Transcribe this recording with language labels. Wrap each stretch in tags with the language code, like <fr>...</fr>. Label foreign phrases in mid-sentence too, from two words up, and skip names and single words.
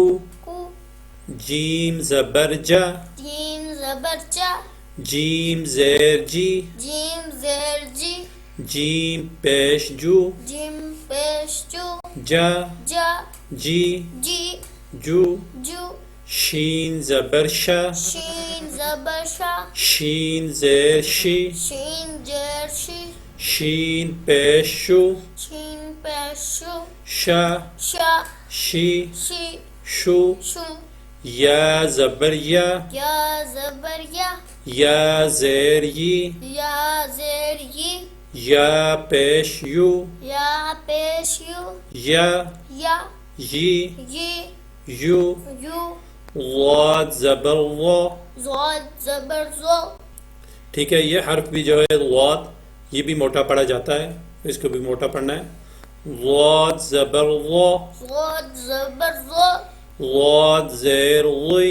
<ur>کو، جیم زبر جا، جیم زبر جا، جیم زیر جی، جیم زیر جی، جیم پیش جو، جیم پیش جو، جا جا جی جی، جو، جو، شین زبر شا، شین زبر شا، شین زیر شی، شین زیر شی، شین پیش شو، شین پیش شو، شا شا شی شی، شو، شو، یا زبر یا، یا زبر یا، یا زیر یی، یا زیر یی، یا پیش یو، یا پیش یو، یا یا یی یی، یو، یو، ضاد زبر وا. زاد زبر زو، ٹھیک ہے، یہ حرف بھی جو ہے ضاد، یہ بھی موٹا پڑھا جاتا ہے، اس کو بھی موٹا پڑھنا ہے. ضاد زبر وا، زاد زبر زو، ضاد زیر غی،</ur>